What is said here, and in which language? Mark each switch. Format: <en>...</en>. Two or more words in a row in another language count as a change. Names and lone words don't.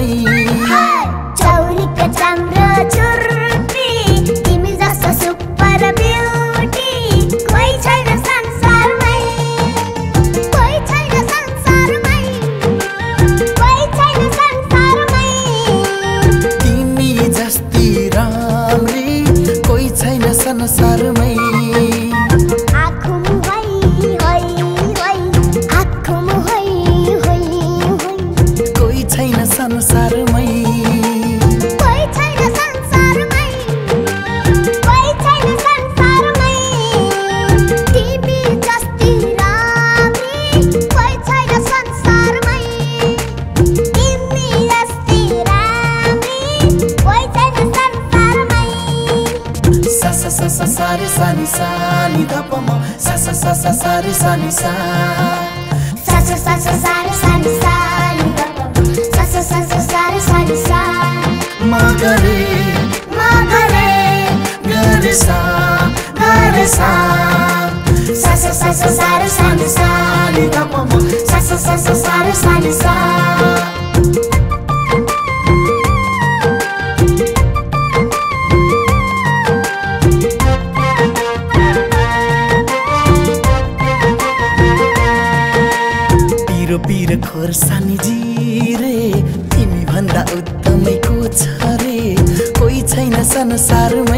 <ne>चौरीको चाम्रो छुर्पी तिमी जस्तो</ne> <en>super beauty</en> <ne>कोही छैन संसारमै कोही छैन संसारमै कोही छैन संसारमै तिमी जस्ती राम्री कोही छैन संसारमै आँखुम होइ होइ होइ आँखुम होइ होइ होइ कोही छैन संसारमै कोही छैन संसारमै कोही छैन संसारमै तिमी जस्ती राम्री कोही छैन संसारमै तिमी जस्ती राम्री कोही छैन संसारमै सा सा सा सा सा रे सा नि सा नि ध प म सा सा सा सा सा रे सा नि सा सा सा सा सा सा रे सा नि सा नि ध प म सा सा सा सा सा रे सा नि सा म गरे गरे सा सा सा सा सा सा सा रे सा नि सा नि ध प म सा सा सा सा सा रे सा नि सा पिरो पिरो खोर्सानी जिरे तिमी भन्दा उत्तमै को छ रे कोही छैन संसारमै</ne>